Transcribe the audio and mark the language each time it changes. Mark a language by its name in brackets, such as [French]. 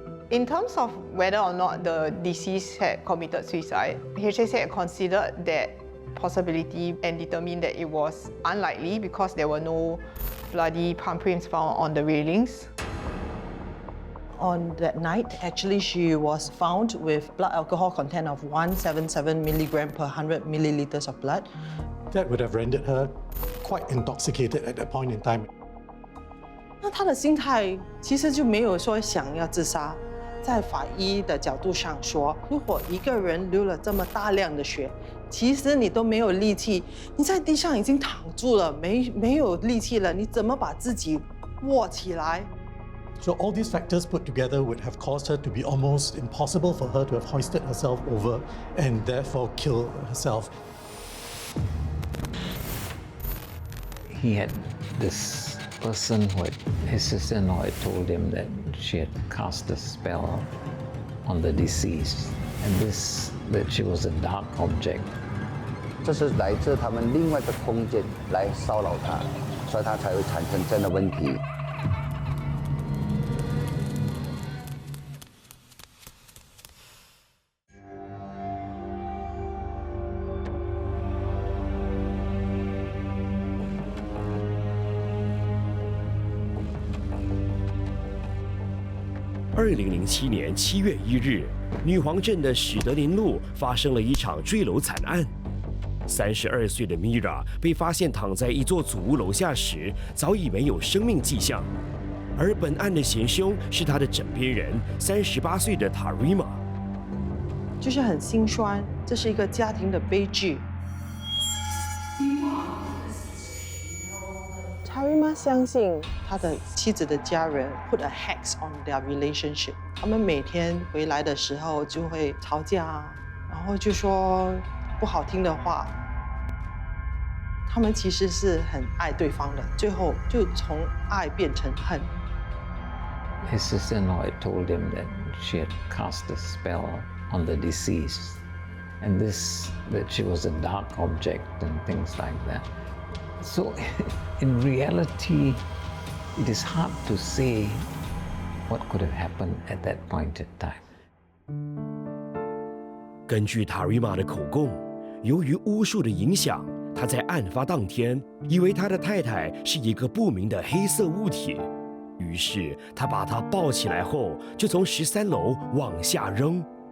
[English] In terms of whether or not the deceased had committed suicide, HSA had considered that possibility and determined that it was unlikely because there were no bloody palm prints found on the railings. On that night, actually, she was found with blood alcohol content of 177 milligram per 100 milliliters of blood. That would have rendered her quite intoxicated at that point in time. [Chinese] 那她的心态其实就没有说想要自杀。在法医的角度上说，如果一个人流了这么大量的血，其实你都没有力气，你在地上已经躺住了，没有力气了，你怎么把自己握起来？ [English] So all these factors put together would have caused her to be almost impossible for her to have hoisted herself over and therefore kill herself. He had this person who had, his sister-in-law had told him that she had cast a spell on the deceased, and this, that she was a dark object. [Chinese] 这是来自他们另外的空间来骚扰他，所以他才会产生这样的问题。 2007年7月1日，女皇镇的史德林路发生了一场坠楼惨案。 32岁的 Mira 被发现躺在一座祖屋楼下时，早已没有生命迹象。而本案的嫌凶是她的枕边人，38岁的 Tarima。就是很心酸，这是一个家庭的悲剧。 Tarima 相信他的妻子的家人 [English] put a hex on their relationship。 [Chinese] 他们每天回来的时候就会吵架，然后就说不好听的话。他们其实是很爱对方的，最后就从爱变成恨。 [English] His sister-in-law had told him that she had cast a spell on the deceased, and that she was a dark object and things like that. So, in reality, it is hard to say what could have happened at that point in time. [Chinese] 根据 Tarima 的口供，由于巫术的影响，他在案发当天以为他的太太是一个不明的黑色物体，于是他把她抱起来后，就从13楼往下扔。